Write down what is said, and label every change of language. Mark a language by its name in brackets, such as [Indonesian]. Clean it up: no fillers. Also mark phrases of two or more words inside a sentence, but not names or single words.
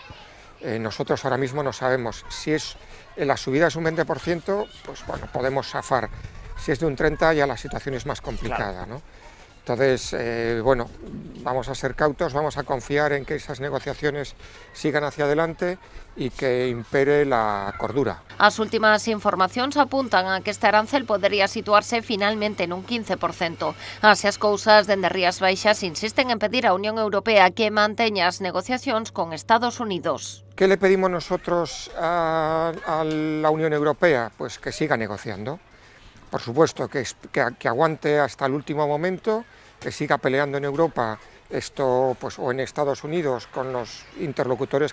[Spanish] Nosotros ahora mismo no sabemos. Si es la subida es un 20%, pues bueno, podemos zafar. Si es de un 30% ya la situación es más complicada, ¿no? Entonces, bueno, vamos a ser cautos, vamos a confiar en que esas negociaciones sigan hacia adelante y que impere la cordura. [Galician] As últimas informacións apuntan a que este arancel podería situarse finalmente nun 15%. Así as cousas, dende Rías Baixas insisten en pedir á Unión Europea que manteña as negociacións con Estados Unidos. [Spanish] ¿Qué le pedimos nosotros a la Unión Europea? Pues que siga negociando. Por supuesto, que aguante hasta el último momento, que siga peleando en Europa esto, pues, o en Estados Unidos con los interlocutores